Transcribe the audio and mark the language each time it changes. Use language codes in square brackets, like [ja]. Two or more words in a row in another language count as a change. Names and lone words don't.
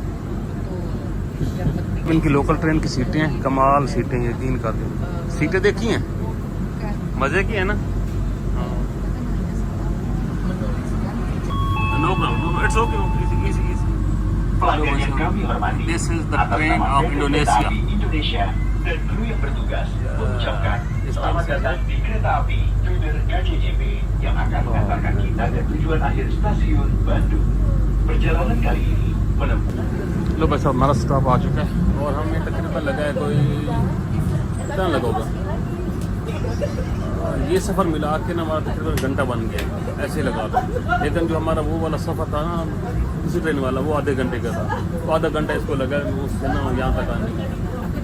[hi] इनकी [en] local train [hi] की सीटें हैं, कमाल सीटें, यकीन कर दो। सीटें देखी हैं, मज़े की है ना। [en] no problem, it's okay, easy this is the train of Indonesia. [id] Dan kru yang bertugas mengucapkan selamat datang di kereta api Feeder KCJB yang akan mengantarkan kita ke tujuan akhir stasiun Bandung. Perjalanan kali ini menempuh. [hi] लो बस हमारा स्टॉप आ चुका है और हमें तकरीबन लगा है कोई कितना लगा होगा, ये सफ़र मिला के ना हमारा तकरीबन घंटा बन गया, ऐसे लगा था। लेकिन जो हमारा वो वाला सफ़र था ना दूसरी ट्रेन वाला, वो आधे घंटे का था, तो आधा घंटा इसको लगा उससे ना यहाँ तक आने।